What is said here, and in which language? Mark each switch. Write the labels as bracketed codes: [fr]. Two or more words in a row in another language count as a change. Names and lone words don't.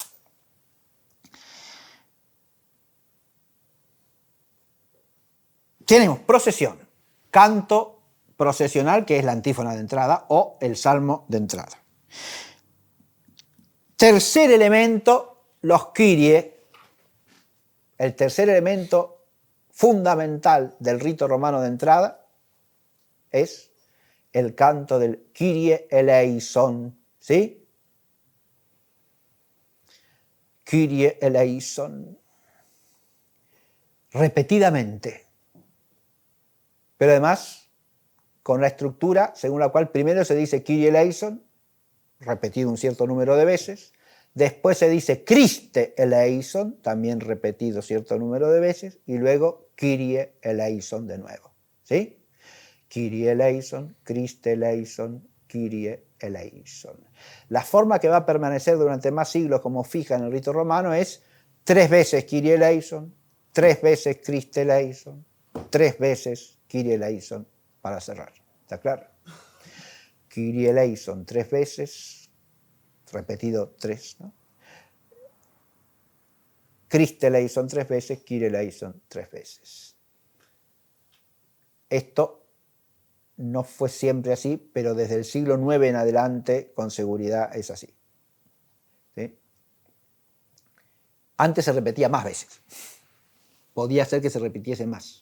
[es] Tenemos procesión, canto procesional, que es la antífona de entrada o el salmo de entrada. Tercer elemento, los Kyrie. El tercer elemento fundamental del rito romano de entrada es el canto del [el] Κύριε ἐλέησον, [es] ¿sí? [el] Κύριε ἐλέησον. [es] Repetidamente. pero además con la estructura según la cual primero se dice [el] Κύριε ἐλέησον, [es] repetido un cierto número de veces, después se dice [el] Χριστὲ ἐλέησον, [es] también repetido cierto número de veces, y luego [el] Κύριε ἐλέησον [es] de nuevo. ¿Sí? [el] Κύριε ἐλέησον, Χριστὲ ἐλέησον, Κύριε ἐλέησον. [es] La forma que va a permanecer durante más siglos como fija en el rito romano es 3 veces [el] Κύριε ἐλέησον, [es] 3 veces [el] Χριστὲ ἐλέησον, [es] 3 veces [el] Κύριε ἐλέησον [es] para cerrar. ¿Está claro? [el] Κύριε ἐλέησον [es] 3 veces, repetido 3, ¿no? [el] Χριστὲ ἐλέησον [es] 3 veces, [el] Κύριε ἐλέησον [es] 3 veces. Esto no fue siempre así, pero desde el siglo IX en adelante con seguridad es así. ¿Sí? Antes se repetía más veces. Podía ser que se repitiese más.